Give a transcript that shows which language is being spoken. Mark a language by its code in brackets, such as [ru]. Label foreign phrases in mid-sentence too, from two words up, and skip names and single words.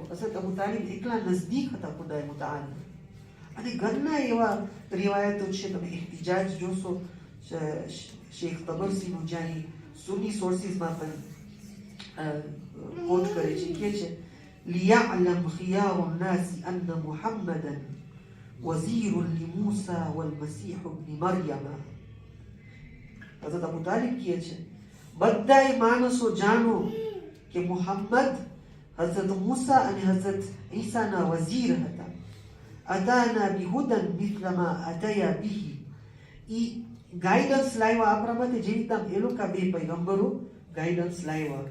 [gu] હઝરત અબુ તાલિબ એકલા નજદીક હતા ખુદાએ મુતઆલ. અને ઘરના એવા રિવાયતો છે, તમે ઇહતિજાજ જોશો શેખ તબરસીનું જ્યાં સુન્ની સોર્સિસમાં પણ કોટ કરે છે, કે છે [ar] ليعلم خيار الناس أن محمدا وزير لموسى والمسيح ابن مريم. [gu] હઝરત અબુ તાલિબ કહે છે બધાય માણસો જાણો કે મુહમ્મદ હઝરત મૂસા અને હઝરત ઈસાના વઝીર હતા. [ar] أتانا بهدى مثل ما أتيا به, [gu] ઈ ગાઈડન્સ લાવ્યા આપણા માટે જેવી રીતના એ લોકો બે પૈગંબરો ગાઈડન્સ લાવ્યા.